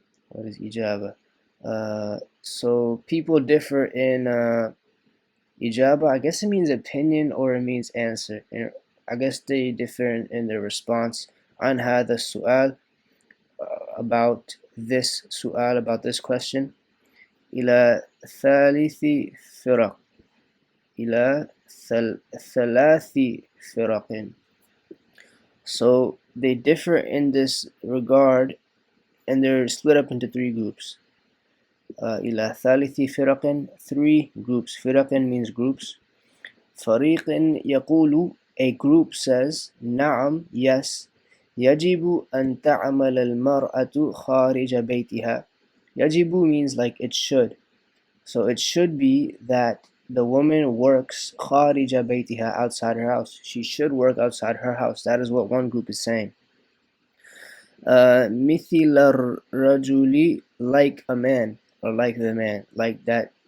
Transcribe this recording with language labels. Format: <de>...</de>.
<en>What is إجابة? So people differ in إجابة. I guess it means opinion or it means answer. And I guess they differ in their response.</en> <ar>عن هذا السؤال,</ar> <en>about this</en> <ar>سؤال,</ar> <en>about this question.</en> <ar>إلى ثالث فرق. إلى ثلاث فرق.</ar> <en>So they differ in this regard, and they're split up into three groups.</en> <ar>إلى ثالث فرق,</ar> <en>three groups. فرق means groups.</en> <ar>فريق يقول,</ar> <en>a group says,</en> <ar>نعم, yes, يجب أن تعمل المرأة خارج بيتها.</ar> <en>يجب means like it should. So it should be that the woman works</en> <ar>خارج بيتها,</ar> <en>outside her house. She should work outside her house. That is what one group is saying.</en> <ar>مثل الرجل,</ar> <en>like a man, or like the man, like that.</en>